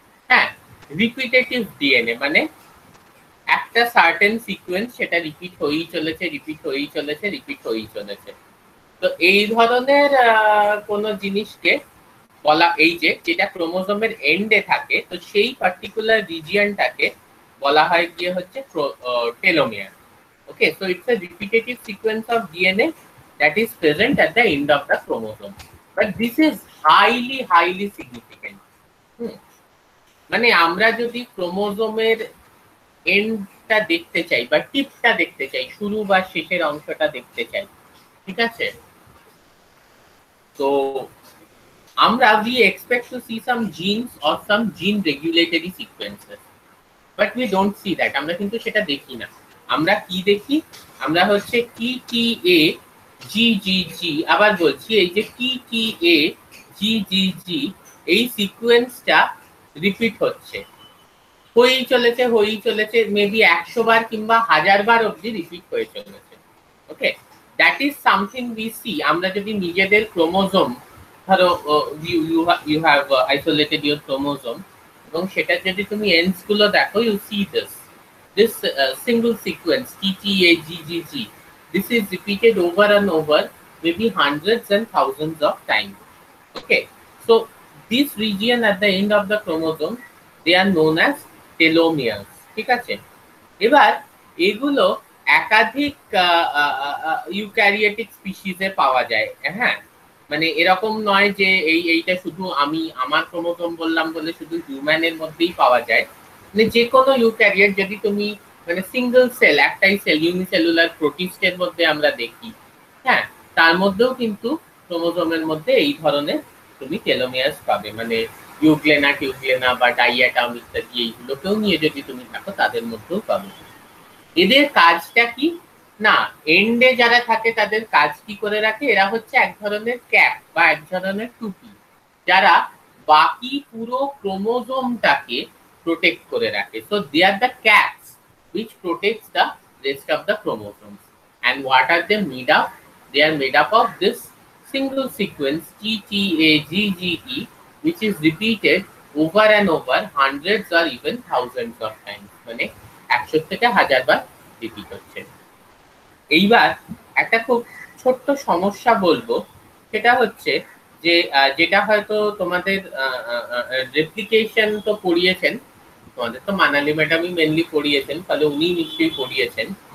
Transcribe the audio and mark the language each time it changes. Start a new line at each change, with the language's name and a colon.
Bangla: হ্যাঁ, repetitive DNA মানে একটা সার্টেন সিকোয়েন্স, সেটা রিপিট হয়েই চলেছে, রিপিট হয়েই চলেছে, রিপিট হয়েই চলেছে। তো এই ধরনের কোন জিনিসকে বলা, এই যে যেটা ক্রোমোজোমের এন্ডে থাকে, তো সেই পার্টিকুলার রিজিয়নটাকে বলা হয় গিয়ে হচ্ছে telomere.
English: Okay, so it's a repetitive sequence of DNA that is present at the end of the chromosome. But this is highly, highly significant.
Bangla: মানে আমরা যদি ক্রোমোজোমের এন্ডটা দেখতে চাই বা টিপটা দেখতে চাই, শুরু বা শেষের অংশটা দেখতে চাই, ঠিক আছে? তো আমরা
English: we expect to see some genes or some gene regulatory sequences, but we don't see that.
Bangla: আমরা কিন্তু সেটা দেখি না। আমরা কি দেখি? আমরা হচ্ছে টি টি এ জি জি জি, আবার বলছি, এই যে টি টি এ জি জি জি, এই সিকোয়েন্সটা রিপিট হচ্ছে, হয়েই চলেছে, হয়েই চলেছে, মেবি 100 বার কিংবা 1000 বার অবধি রিপিট হয়ে চলেছে।
English: Okay, that is something we see.
Bangla: আমরা যদি নিজেদের ক্রোমোজোম, ধরো
English: you have isolated your chromosome,
Bangla: এবং সেটা যদি তুমি এন্ডস গুলো দেখো,
English: You see this single sequence TTAGGG. This is repeated over and over, maybe hundreds and thousands of times. Okay, so this region at the end of the chromosome, they are known as telomeres.
Bangla: ঠিক আছে? এবার এগুলো একাধিক eukaryotic স্পিসিসে পাওয়া যায়। হ্যাঁ, মানে এরকম নয় যে এইটা শুধু আমি আমার ক্রোমোজোম বললাম বলে শুধু হিউম্যানের মধ্যেই পাওয়া যায়। মানে যে কোনো ইউক্যারিওট, যদি তুমি মানে সিঙ্গেল সেল, একটাই সেল, ইউনিসেলুলার প্রোটিস্টের মধ্যে আমরা দেখি, হ্যাঁ, তার মধ্যেও কিন্তু ক্রোমোজোমের মধ্যে এই ধরনের তুমি টেলোমিয়ার্স পাবে। মানে ইউগ্লেনা টিউগ্লেনা বা ডাইয়াটাম ইত্যাদি, এইগুলোকেও নিয়ে যদি তুমি থাকো তাদের মধ্যেও পাবে। এদের কাজটা কি? না, এন্ডে যারা থাকে তাদের কাজ কি করে রাখে? এরা হচ্ছে এক ধরনের ক্যাপ বা এক ধরনের টুপি, যারা বাকি পুরো ক্রোমোজোমটাকে প্রোটেক্ট করে রাখে।
English: So they are the caps which protects the rest of the chromosomes. And what are they made of? They are made up of this single sequence TTAGGE, which is repeated over and over hundreds or even thousands of times.
Bangla: মানে 100 থেকে 1000 বার repeat হচ্ছে। এইবার একটা খুব ছোট্ট সমস্যা বলবো, সেটা হচ্ছে যে যেটা হয়তো তোমাদের রেপ্লিকেশন তো পড়িয়েছেন, তোমাদের তো মানালি ম্যাডামই মেনলি পড়িয়েছেন, তাহলে উনি নিশ্চয়ই পড়িয়েছেন।